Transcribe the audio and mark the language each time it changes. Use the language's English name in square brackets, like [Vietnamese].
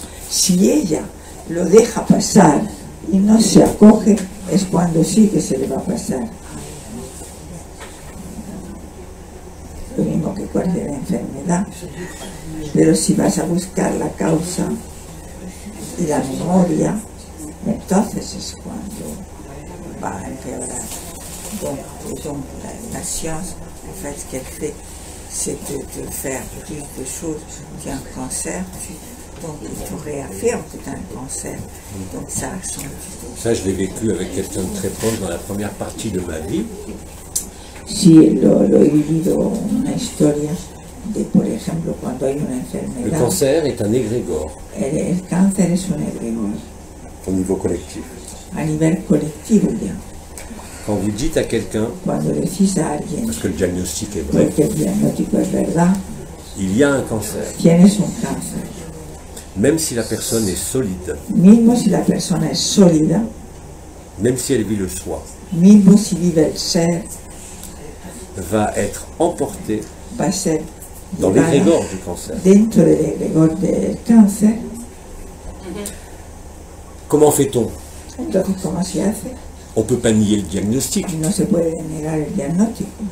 [Spanish] Si ella lo deja pasar y no se acoge, es cuando sí que se le va a pasar. Lo mismo que cualquier enfermedad. Pero si vas a buscar la causa y la memoria, entonces es cuando va a empeorar. [French] Donc la science, en fait, ce qu'elle fait, c'est de faire plus de choses qu'un cancer. Donc il te réaffirme que tu as un cancer. Donc ça accentue. Ça, je l'ai vécu avec quelqu'un de très proche dans la première partie de ma vie. [Spanish] Sí, lo he vivido una historia de, por ejemplo, cuando hay una [French] Le [Spanish] enfermedad. [French] cancer est un égrégore [Spanish] El cáncer es un egregor [French] au niveau collectif. [Spanish] a nivel colectivo ya. [French] Quand vous dites à quelqu'un, [Spanish] Cuando decís a alguien [French] parce que le diagnostic est vrai, [Spanish] porque el diagnóstico es verdad, [French] il y a un cancer, [Spanish] tienes un cáncer. [French] même si la personne est solide, [Spanish] Mismo si la persona es sólida, [French] même si elle vit le soi, [Spanish] mismo si vive el ser, [French] va être emportée [Spanish] va a ser [French] dans [Spanish] llevada [French] l'égrégore du cancer. [Spanish] dentro del egregor del cáncer. [French] Comment fait-on? [Spanish] Entonces, ¿cómo se hace? [French] On ne peut pas nier le diagnostic. [Spanish] No se puede negar el diagnóstico.